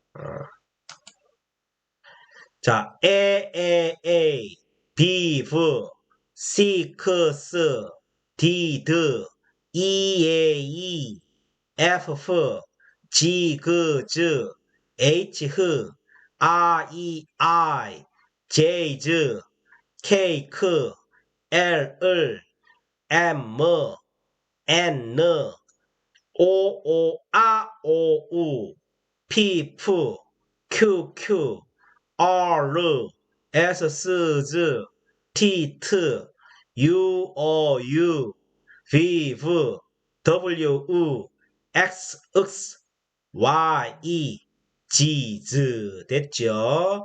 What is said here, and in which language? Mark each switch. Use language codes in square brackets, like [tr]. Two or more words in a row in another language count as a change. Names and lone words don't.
[ko] 자, 비브, 시크스, 디드, 이에이, F, G, 그, 즈, H, 흐, R, E, I, J, 즈, K, 크, L, 을, M, 뭐, N, 느, O, O, A, O, U, P, F, Q, Q, R, S, S, Z, T, T, U, O, U, V, V, W, U, X, X, Y, E, G, Z 됐죠?